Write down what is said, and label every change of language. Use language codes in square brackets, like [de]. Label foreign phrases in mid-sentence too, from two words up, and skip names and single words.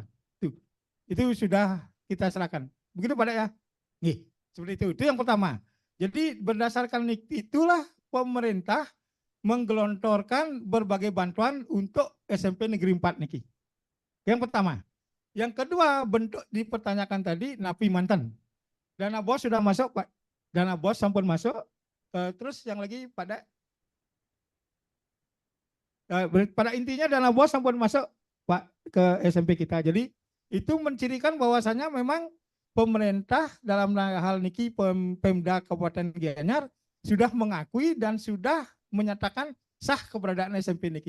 [id] Itu sudah kita serahkan. Begitu Pak ya? Nih, seperti itu. Itu yang pertama. Jadi berdasarkan itulah pemerintah menggelontorkan berbagai bantuan untuk SMP Negeri 4 nih. Yang pertama. Yang kedua, bentuk dipertanyakan tadi [ban] napi mantan. [id] Dana bos sudah masuk Pak. dana BOS sampun masuk. Terus yang lagi pada pada intinya dana BOS sampun masuk Pak ke SMP kita. Jadi itu mencirikan bahwasannya memang pemerintah dalam hal niki Pemda Kabupaten Gianyar sudah mengakui dan sudah menyatakan sah keberadaan SMP niki.